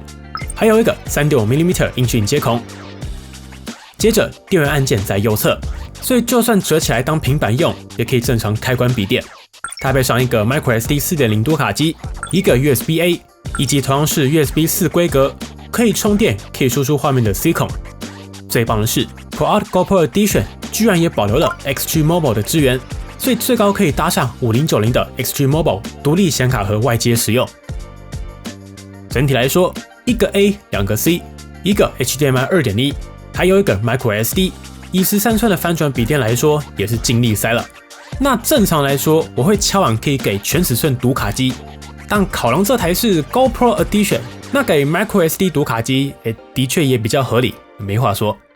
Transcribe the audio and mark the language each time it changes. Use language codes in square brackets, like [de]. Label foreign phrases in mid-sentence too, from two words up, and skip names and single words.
[zh] 還有一個 3.5mm 音訊接孔。接着電源按鍵在右側，所以就算折起來當平板用，也可以正常開關筆電。搭配上一個 microSD 4.0 讀卡機，一個 USB-A， 以及同樣是 USB 4規格，可以充電、可以輸出畫面的 C 孔。最棒的是 ，ProArt GoPro Edition 居然也保留了 XG Mobile 的支援，所以最高可以搭上5090的 XG Mobile 獨立顯卡盒外接使用。整體來說，一個 A， 兩個 C， 一個 HDMI 2.1， 還有一個 microSD。以13寸的翻轉筆電來說，也是盡力塞了。那正常來說，我會敲碗可以給全尺寸讀卡機，但考量這台是 GoPro Edition， 那給 microSD 讀卡機，的確也比較合理，沒話說。